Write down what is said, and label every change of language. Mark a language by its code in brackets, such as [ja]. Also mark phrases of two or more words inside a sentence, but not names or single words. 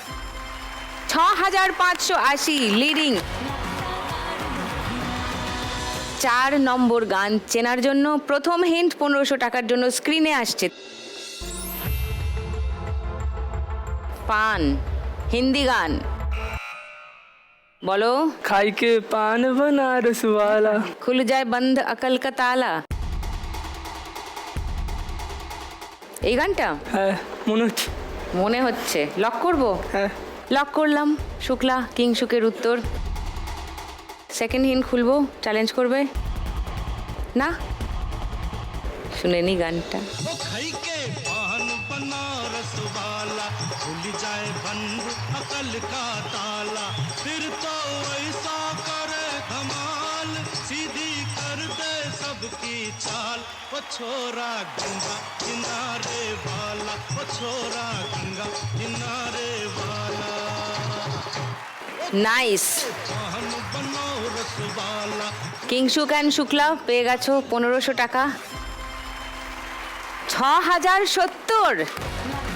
[bn] 6580 লিডিং। 4 নম্বর গান চেনার জন্য প্রথম হিন্ট 1500 টাকার জন্য স্ক্রিনে আসছে। পান, হিন্দি গান। বলো। [hi] खाई के पान बनारस वाला। खुल जाए बंद अकल का ताला। [bn] এই গানটা হ্যাঁ, মনে হচ্ছে। মনে হচ্ছে। লক করব। হ্যাঁ, লক করলাম। শুক্লা কিংশুকের উত্তর। [en] second hint [bn] খুলবো, চ্যালেঞ্জ করবে? না, শুনে নি গানটা। [hi] वो खाई के पान बनारस वाला, खुल जाए बंद अकल का ताला, फिर तो ऐसा करे धमाल, सीधी कर दे सबकी चाल, वो छोरा गंगा किनारे वाला, वो छोरा गंगा किनारे वाला, [bn] নাইস। [hi] पान बनारस वाला। [bn] কিংশুক অ্যান্ড শুক্লা পেয়ে গেছো 1500 টাকা। 6070।